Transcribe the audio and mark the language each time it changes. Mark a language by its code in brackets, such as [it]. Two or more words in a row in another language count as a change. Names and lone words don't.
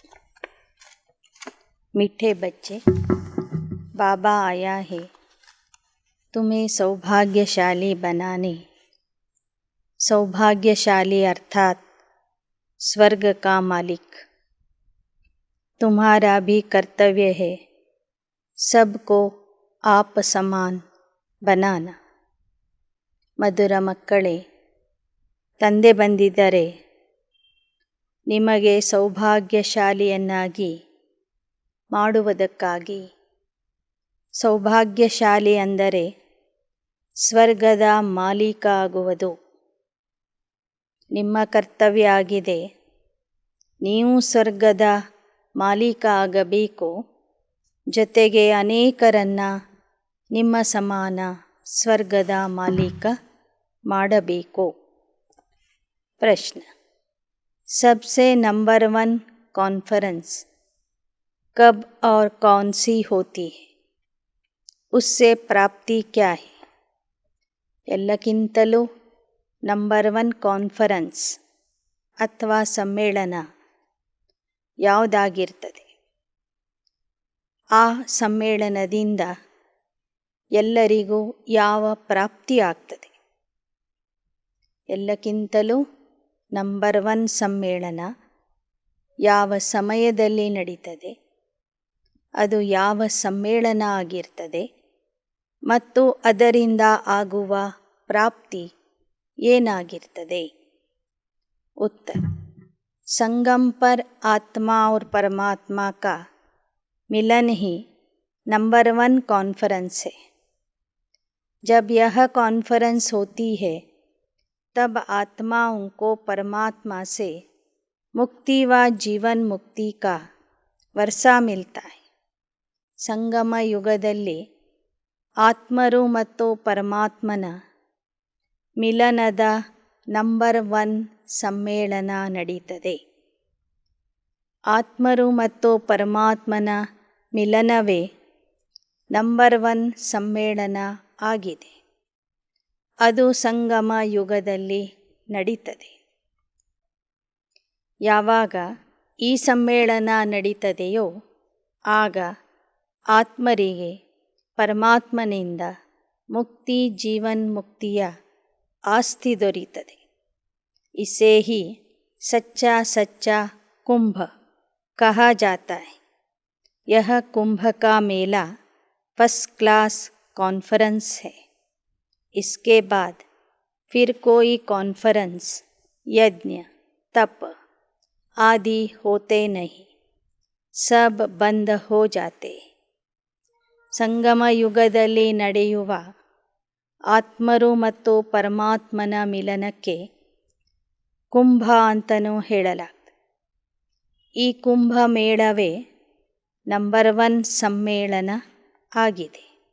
[hi] मीठे बच्चे, बाबा आया है तुम्हें सौभाग्यशाली बनाने. सौभाग्यशाली अर्थात स्वर्ग का मालिक. तुम्हारा भी कर्तव्य है सबको आप समान बनाना. [kn] ಮಧುರ ಮಕ್ಕಳೇ, ತಂದೆ ಬಂದಿದ್ದರೆ ನಿಮಗೆ ಸೌಭಾಗ್ಯಶಾಲಿಯನ್ನಾಗಿ ಮಾಡುವುದಕ್ಕಾಗಿ. ಸೌಭಾಗ್ಯಶಾಲಿ ಅಂದರೆ ಸ್ವರ್ಗದ ಮಾಲೀಕ ಆಗುವುದು. ನಿಮ್ಮ ಕರ್ತವ್ಯ ಆಗಿದೆ, ನೀವು ಸ್ವರ್ಗದ ಮಾಲೀಕ ಆಗಬೇಕು, ಜೊತೆಗೆ ಅನೇಕರನ್ನು ನಿಮ್ಮ ಸಮಾನ ಸ್ವರ್ಗದ ಮಾಲೀಕ ಮಾಡಬೇಕು. ಪ್ರಶ್ನೆ: [hi] सबसे नंबर 1 कॉन्फ्रेंस कब और कौन सी होती है? उससे प्राप्ति क्या है? [kn] ಎಲ್ಲಕ್ಕಿಂತಲೂ ನಂಬರ್ 1 ಕಾನ್ಫರೆನ್ಸ್ ಅಥವಾ ಸಮ್ಮೇಳನ ಯಾವುದಾಗಿರ್ತದೆ? ಆ ಸಮ್ಮೇಳನದಿಂದ ಎಲ್ಲರಿಗೂ ಯಾವ ಪ್ರಾಪ್ತಿ ಆಗ್ತದೆ? ಎಲ್ಲಕ್ಕಿಂತಲೂ ನಂಬರ್ 1 ಸಮ್ಮೇಳನ ಯಾವ ಸಮಯದಲ್ಲಿ ನಡೀತದೆ, ಅದು ಯಾವ ಸಮ್ಮೇಳನ ಆಗಿರ್ತದೆ ಮತ್ತು ಅದರಿಂದ ಆಗುವ ಪ್ರಾಪ್ತಿ ಏನಾಗಿರ್ತದೆ? [hi] उत्तर: संगम पर आत्मा और परमात्मा का मिलन ही नंबर 1 कॉन्फ्रेंस है. जब यह कॉन्फ्रेंस होती है तब आत्माओं को परमात्मा से मुक्ति व जीवन मुक्ति का वर्षा मिलता है. [kn] ಸಂಗಮ ಯುಗದಲ್ಲಿ ಆತ್ಮರು ಮತ್ತು ಪರಮಾತ್ಮನ ಮಿಲನದ ನಂಬರ್ 1 ಸಮ್ಮೇಳನ ನಡೀತದೆ. ಆತ್ಮರು ಮತ್ತು ಪರಮಾತ್ಮನ ಮಿಲನವೇ ನಂಬರ್ 1 ಸಮ್ಮೇಳನ ಆಗಿದೆ. ಅದು ಸಂಗಮ ಯುಗದಲ್ಲಿ ನಡೀತದೆ. ಯಾವಾಗ ಈ ಸಮ್ಮೇಳನ ನಡೀತದೆಯೋ ಆಗ ಆತ್ಮರಿಗೆ ಪರಮಾತ್ಮನಿಂದ ಮುಕ್ತಿ ಜೀವನ್ ಮುಕ್ತಿಯ ಆಸ್ತಿ ದೊರೀತದೆ. [hi] इसे ही सच्चा सच्चा कुंभ कहा जाता है. यह कुंभ का मेला [en] first class conference [hi] है. इसके बाद फिर कोई कॉन्फ्रेंस यज्ञ तप आदि होते नहीं, सब बंद हो जाते. [kn] ಸಂಗಮ ಯುಗದಲ್ಲಿ ನಡೆಯುವ ಆತ್ಮರು ಮತ್ತು ಪರಮಾತ್ಮನ ಮಿಲನಕ್ಕೆ ಕುಂಭ ಅಂತಲೂ ಹೇಳಲಾಗ್ತದೆ. ಈ ಕುಂಭ ಮೇಳವೇ ನಂಬರ್ 1 ಸಮ್ಮೇಳನ ಆಗಿದೆ.